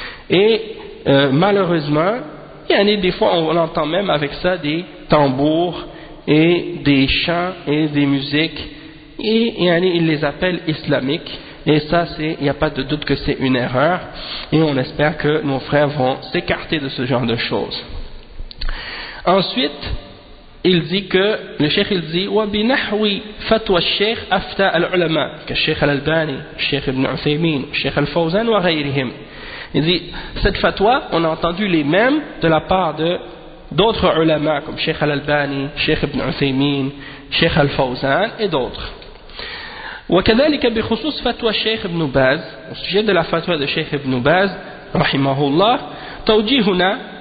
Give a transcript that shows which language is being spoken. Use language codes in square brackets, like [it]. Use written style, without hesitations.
[fr] Et malheureusement, des fois on entend même avec ça des tambours et des chants et des musiques, et ils les appellent islamiques, et ça il n'y a pas de doute que c'est une erreur, et on espère que nos frères vont s'écarter de ce genre de choses. Ensuite, il dit que le cheikh il dit [ar] وبنحو فتوى الشيخ أفتى العلماء كالشيخ الألباني الشيخ ابن عثيمين الشيخ الفوزان وغيرهم. [fr] Il dit cette fatwa on a entendu les mêmes de la part d'autres ulama comme Cheikh Al-Albani, Cheikh Ibn Uthaymin, Cheikh Al-Fawzan et d'autres. [ar] وكذلك بخصوص فتوى الشيخ ابن باز, [fr] au sujet de la fatwa de Cheikh Ibn Baz [ar] رحمه الله, توجيهنا